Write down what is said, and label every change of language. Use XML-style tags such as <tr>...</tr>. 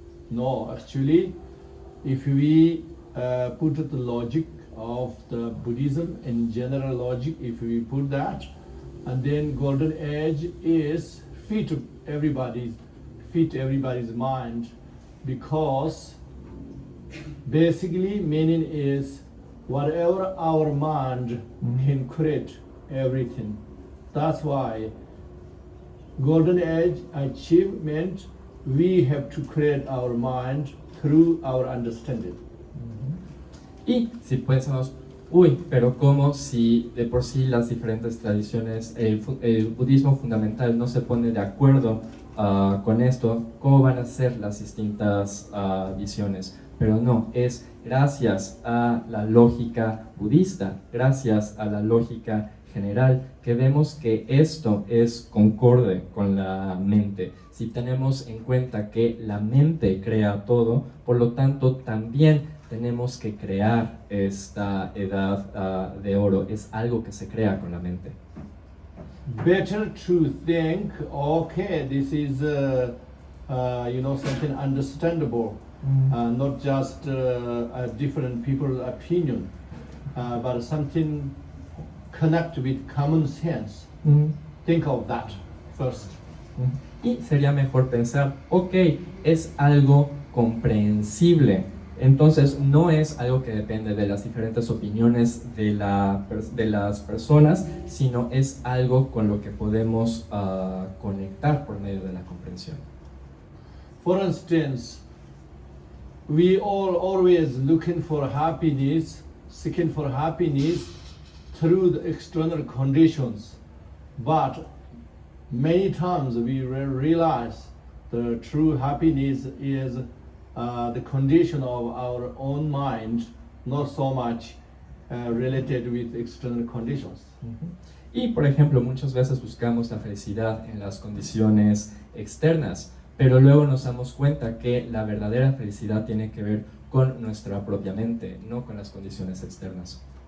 <en>No, actually, if we put the logic of the Buddhism in general logic, if we put that, and then golden age is fit everybody's mind, because basically meaning is whatever our mind can create everything. That's why golden age achievement, we have to create our mind through our understanding.</en> <es>Y si pensamos, pero como si de por sí las diferentes tradiciones, el budismo fundamental no se pone de acuerdo con esto, ¿cómo van a ser las distintas visiones? Pero no, es gracias a la lógica budista, gracias a la lógica general, que vemos que esto es concorde con la mente. Si tenemos en cuenta que la mente crea todo, por lo tanto también tenemos que crear esta edad de oro. Es algo que se crea con la mente.</es> <en>Better to think, okay, this is something understandable, not just a different people's opinion, but something connect with common sense. Think of that first.</en> <es>Y sería mejor pensar, es algo comprensible. Entonces no es algo que depende de las diferentes opiniones de las personas, sino es algo con lo que podemos conectar por medio de la comprensión.</es> <en>For instance, we all always looking for happiness, seeking for happiness through the external conditions. But many times we realize the true happiness is the condition of our own mind, not so much related with external conditions.</en> <es>Y por ejemplo, muchas veces buscamos la felicidad en las condiciones externas, pero luego nos damos cuenta que la verdadera felicidad tiene que ver con nuestra propia mente, no con las condiciones externas.</es>